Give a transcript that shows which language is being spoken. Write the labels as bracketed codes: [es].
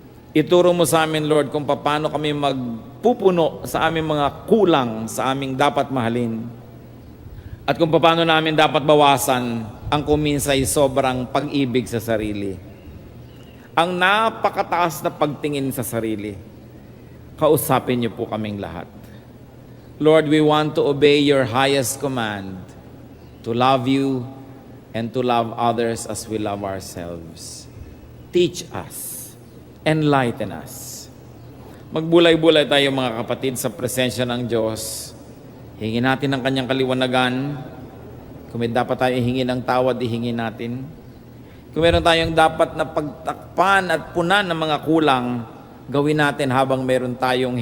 [tl] Ituro mo sa amin, Lord, kung paano kami magpupuno sa aming mga kulang sa aming dapat mahalin. At kung paano namin dapat bawasan ang kuminsay sobrang pag-ibig sa sarili. Ang napakataas na pagtingin sa sarili. Kausapin niyo po kaming lahat. [en] Lord, we want to obey your highest command, to love you and to love others as we love ourselves. Teach us. Enlighten us. [tl] Magbulay-bulay tayo mga kapatid sa presensya ng Diyos. Hingin natin ang kanyang kaliwanagan. Kung may dapat tayo hingin ng tawad, ihingin natin. Kung meron tayong dapat na pagtakpan at punan ng mga kulang, gawin natin habang meron tayong